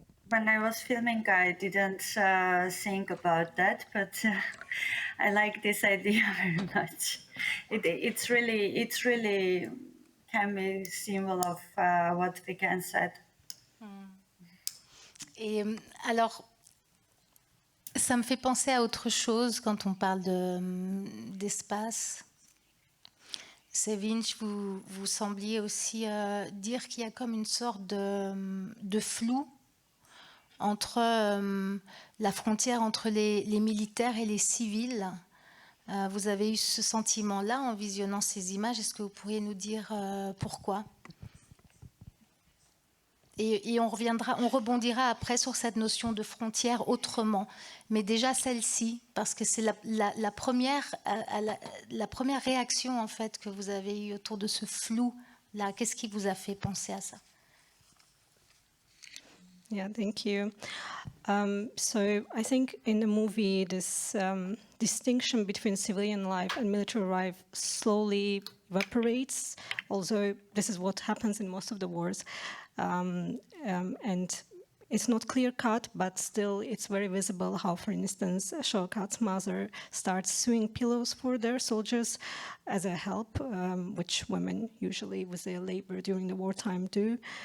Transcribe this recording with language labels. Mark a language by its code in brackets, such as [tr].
[en] When I was filming, I didn't think about that, but I like this idea very much. It's really can be a symbol of what Vikan said. [fr] Et alors, ça me fait penser à autre chose quand on parle d'espace. Sevinch, vous sembliez aussi dire qu'il y a comme une sorte de flou entre la frontière entre les militaires et les civils. Vous avez eu ce sentiment-là en visionnant ces images. Est-ce que vous pourriez nous dire pourquoi ? Et on rebondira après sur cette notion de frontière autrement. Mais déjà celle-ci, parce que c'est la première réaction en fait que vous avez eue autour de ce flou-là. Qu'est-ce qui vous a fait penser à ça? [en] Yeah, thank you. So I think in the movie, this distinction between civilian life and military life slowly evaporates, although this is what happens in most of the wars. And it's not clear-cut, but still it's very visible how, for instance, Shokat's mother starts sewing pillows for their soldiers as a help, which women usually with their labor during the wartime do.